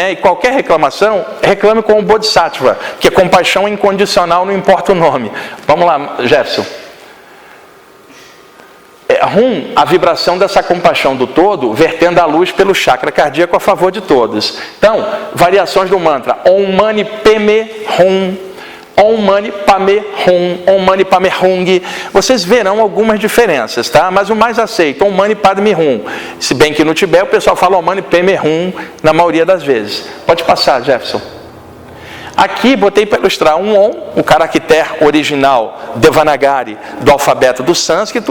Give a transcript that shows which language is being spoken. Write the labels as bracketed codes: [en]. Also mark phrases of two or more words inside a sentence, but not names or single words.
[pt] E qualquer reclamação, reclame com o Bodhisattva, que é compaixão incondicional, não importa o nome. Vamos lá, Jefferson. Hum, a vibração dessa compaixão do todo, vertendo a luz pelo chakra cardíaco a favor de todos. Então, variações do mantra. [sa] Om Mani Padme Hum, Om Mani Padme Hum, Om Mani Padme Hung. [pt] Vocês verão algumas diferenças, tá? Mas o mais aceito, [sa] Om Mani Padme Hum. [pt] Se bem que no Tibete o pessoal fala [sa] Om Mani Padme Hum [pt] na maioria das vezes. Pode passar, Jefferson. Aqui botei para ilustrar um Om, o caractere original Devanagari do alfabeto do sânscrito.